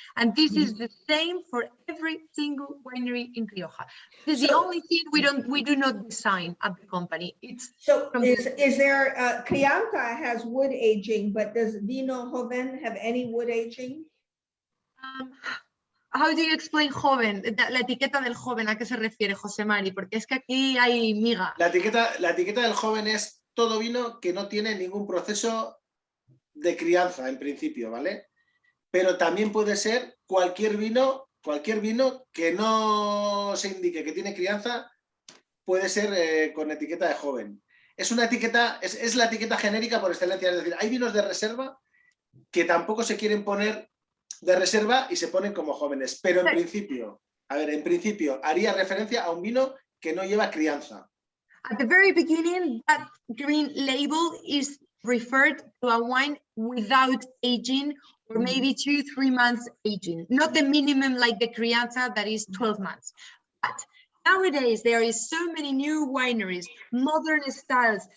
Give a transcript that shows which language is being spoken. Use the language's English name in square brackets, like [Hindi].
[English] And this is the same for every single winery in Rioja. This is the only thing we do not design at the company. It's So from is there, Crianza has wood aging, but does Vino Joven have any wood aging? How do you explain joven? [Spanish] La etiqueta del joven, ¿a qué se refiere, José Mari? Porque es que aquí hay miga. La etiqueta del joven es todo vino que no tiene ningún proceso de crianza, en principio, ¿vale? Pero también puede ser cualquier vino que no se indique que tiene crianza, puede ser con etiqueta de joven. Es una etiqueta, es la etiqueta genérica por excelencia, es decir, hay vinos de reserva que tampoco se quieren poner de reserva y se ponen como jóvenes, pero en principio, haría referencia a un vino que no lleva crianza. [English] At the very beginning, that green label is referred to a wine without aging, or maybe 2-3 months aging, not the minimum like the Crianza that is 12 months. But nowadays, there is so many new wineries, modern styles.